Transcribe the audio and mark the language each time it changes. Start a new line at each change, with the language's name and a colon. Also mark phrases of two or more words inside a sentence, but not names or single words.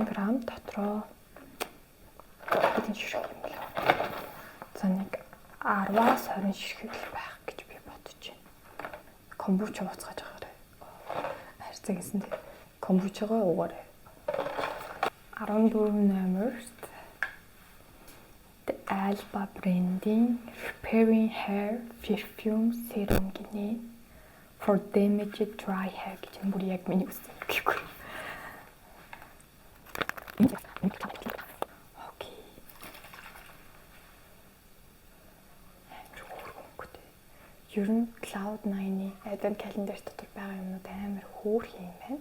Mongolian: 50 г дотроо хэдэн ширхэг юм бэ? За нэг 10-аас 20 ширхэг л байх гэж би бодож байна. Комбуча уцгааж байгаарай. Харьцаа гэсэндээ комбучагаа уугаарай. 14 номерт Alba branding repairing hair perfume serum гинэ.
English: For damaged dry hair
Mongolian: гэж энэ бүр яг миний үсэн гэхгүй. Окей. Ер нь Cloud9-ийн
English: Advent calendar
Mongolian: дотор байгаа юмнууд амар хөөрх юм байна.